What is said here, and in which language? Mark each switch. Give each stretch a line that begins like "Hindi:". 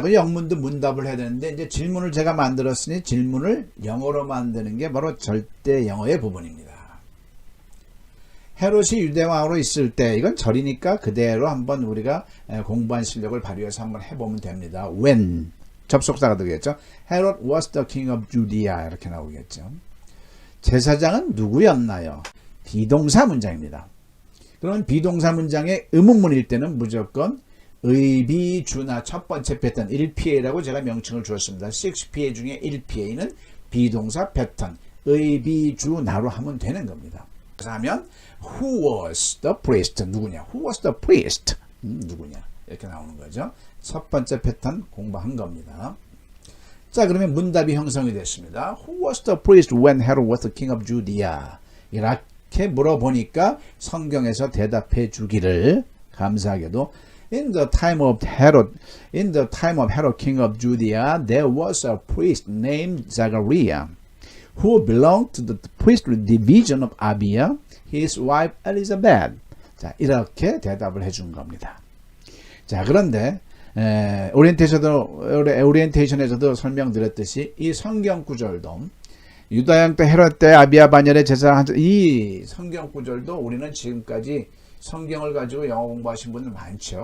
Korean: 그 영문도 문답을 해야 되는데 이제 질문을 제가 만들었으니 질문을 영어로 만드는 게 바로 절대 영어의 부분입니다. 헤롯이 유대왕으로 있을 때 이건 절이니까 그대로 한번 우리가 공부한 실력을 발휘해서 한번 해보면 됩니다. When 접속사가 되겠죠.
English: Herod was the king of Judea
Korean: 이렇게 나오겠죠. 제사장은 누구였나요? 비동사 문장입니다. 그러면 비동사 문장의 의문문일 때는 무조건 의비주나 첫 번째 패턴 1PA라고 제가 명칭을 주었습니다. 6PA 중에 1PA는 비동사 패턴 의비주나로 하면 되는 겁니다. 그래서 하면
English: Who was the priest?
Korean: 누구냐?
English: Who was the priest?
Korean: 누구냐? 이렇게 나오는 거죠. 첫 번째 패턴 공부한 겁니다. 자, 그러면 문답이 형성이 됐습니다.
English: Who was the priest when Herod was the king of Judea?
Korean: 이렇게 물어보니까 성경에서 대답해 주기를 감사하게도
English: In the time of Herod, king of Judea, there was a priest named Zachariah, who belonged to the priestly division of Abia, his wife Elizabeth.
Korean: 자, 이렇게 대답을 해준 겁니다. 자, 그런데 오리엔테이션에서도 설명드렸듯이 이 성경 구절도 유다양 때 헤롯 때 아비야 반열의 제사 이 성경 구절도 우리는 지금까지 성경을 가지고 영어 공부하신 분들 많죠.